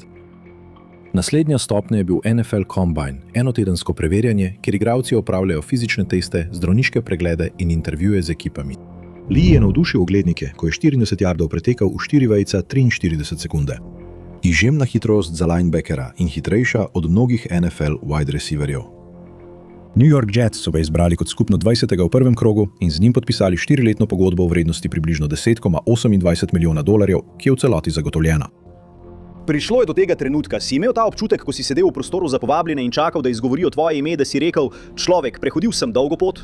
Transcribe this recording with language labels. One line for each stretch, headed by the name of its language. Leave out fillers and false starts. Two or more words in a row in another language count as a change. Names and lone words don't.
Slovenian: Naslednja stopnja je bil NFL Combine, enotedensko preverjanje, kjer igralci opravljajo fizične teste, zdravniške preglede in intervjuje z ekipami. Lee je navdušil oglednike, ko je 40 yardov pretekal v 4,43 sekunde. Izjemna hitrost za linebackera in hitrejša od mnogih NFL
English: wide receiverjev.
Slovenian: New York Jets so ga izbrali kot skupno 20. v prvem krogu in z njim podpisali 4-letno pogodbo v vrednosti približno $10,28 milijona, ki je v celoti zagotovljena. Prišlo je do tega trenutka. Si imel ta občutek, ko si sedel v prostoru za povabljene in čakal, da izgovorijo tvoje ime, da si rekel, človek, prehodil sem dolgo pot?